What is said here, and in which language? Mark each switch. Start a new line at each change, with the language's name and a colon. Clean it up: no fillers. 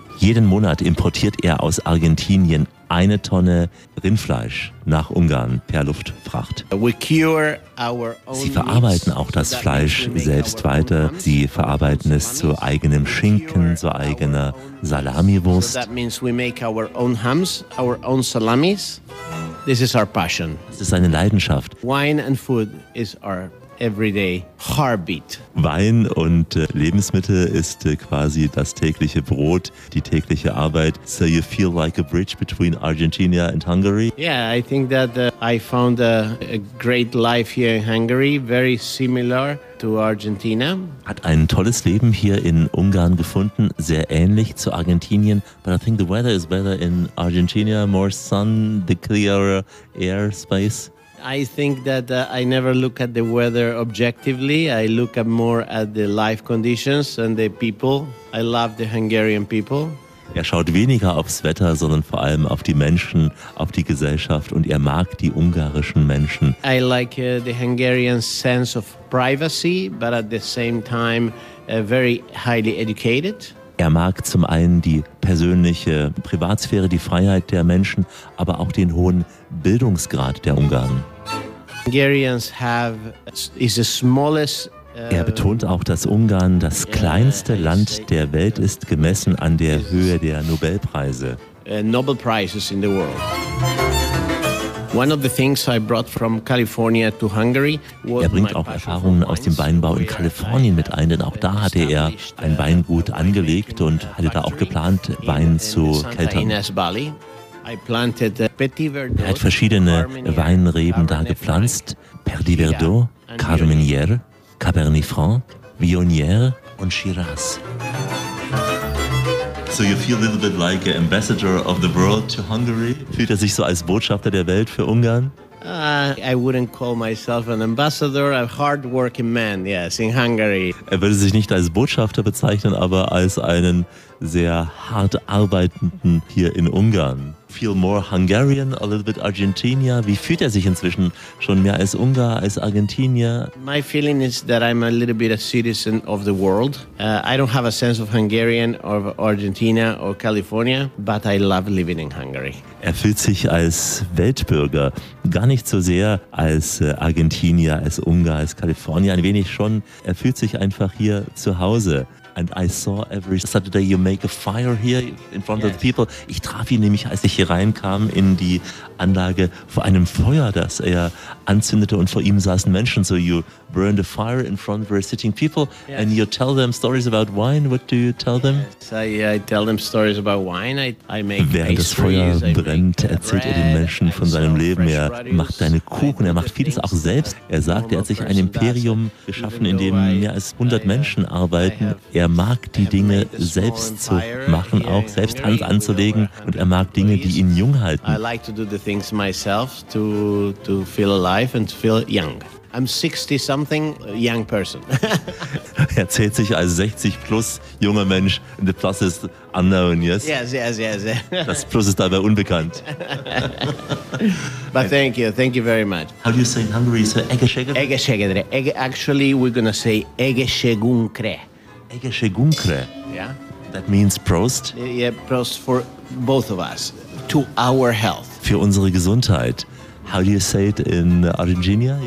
German: Jeden Monat importiert er aus Argentinien 1 Tonne Rindfleisch nach Ungarn per Luftfracht. Sie verarbeiten auch das Fleisch selbst weiter. Sie verarbeiten es zu eigenem Schinken, zu eigener Salamiwurst.
English: That means we make our own hams, our own salamis. This is our passion.
German: Das ist seine Leidenschaft.
English: Wine and food is our everyday heartbeat.
German: Wein und Lebensmittel ist quasi das tägliche Brot, die tägliche Arbeit.
English: So you feel like a bridge between Argentina and Hungary? Yeah, I think that I found a great life here in Hungary, very similar to Argentina.
German: Hat ein tolles Leben hier in Ungarn gefunden, sehr ähnlich zu Argentinien.
English: But I think the weather is better in Argentina, more sun, the clearer air space. I think that I never look at the weather objectively. I look at more at the life conditions and the people. I love the Hungarian people.
German: Er schaut weniger aufs Wetter, sondern vor allem auf die Menschen, auf die Gesellschaft, und er mag die ungarischen Menschen.
English: I like the Hungarian sense of privacy, but at the same time very highly educated.
German: Er mag zum einen die persönliche Privatsphäre, die Freiheit der Menschen, aber auch den hohen Bildungsgrad der Ungarn. Er betont auch, dass Ungarn das kleinste Land der Welt ist, gemessen an der Höhe der Nobelpreise.
English: Nobel Prizes in the world. One of the things I brought from California to Hungary
German: was. Er bringt auch Erfahrungen aus dem Weinbau in Kalifornien mit ein, denn auch da hatte er ein Weingut angelegt und hatte da auch geplant, Wein zu keltern. Er hat verschiedene Weinreben da gepflanzt: Perdi Verdot, Carmenier, Cabernet Franc, Viognier und Shiraz.
English: So you feel a little bit like an ambassador of the world to Hungary?
German: Fühlt er sich so als Botschafter der Welt für Ungarn?
English: I wouldn't call myself an ambassador, a hard-working man, yes, in Hungary.
German: Er würde sich nicht als Botschafter bezeichnen, aber als einen sehr hart arbeitenden hier in Ungarn.
English: Feel more Hungarian, a little bit Argentinian.
German: Wie fühlt er sich inzwischen schon mehr als Ungar, als Argentinier?
English: My feeling is that I'm a little bit a citizen of the world. I don't have a sense of Hungarian or Argentina or California, but I love living in Hungary.
German: Er fühlt sich als Weltbürger, gar nicht so sehr als Argentinier, als Ungar, als Kalifornier, ein wenig schon. Er fühlt sich einfach hier zu Hause.
English: And I saw every Saturday you make a fire here in front of the people.
German: Ich traf ihn nämlich, als ich hier reinkam in die Anlage, vor einem Feuer, das er anzündete, und vor ihm saßen Menschen.
English: So you burn the fire in front of where sitting people and you tell them stories about wine. What do you tell them? I tell them stories about wine. I make pastries.
German: Während das Feuer brennt, erzählt er den Menschen von seinem Leben. Er macht seine Kuchen, er macht vieles auch selbst. Er sagt, er hat sich ein Imperium geschaffen, in dem mehr als 100 Menschen arbeiten. Er mag die Dinge selbst zu machen, auch selbst Hand anzulegen, und er mag Dinge, die ihn jung halten.
English: I like to do the things myself to feel alive and to feel young. I'm 60-something young person.
German: Er zählt sich als 60-plus junger Mensch.
English: The plus is unknown, yes? Yes.
German: Das Plus ist dabei unbekannt.
English: But thank you very much. How do you say in Hungary? So
Hungarian: Egeshegedre.
English: Actually, we're going to say Egeshegunkre.
Hungarian: Egeshegunkre.
English: Yeah. That means Prost? Yeah, Prost for both of us. To our health.
German: Für unsere Gesundheit.
English: How do you say it in Argentina?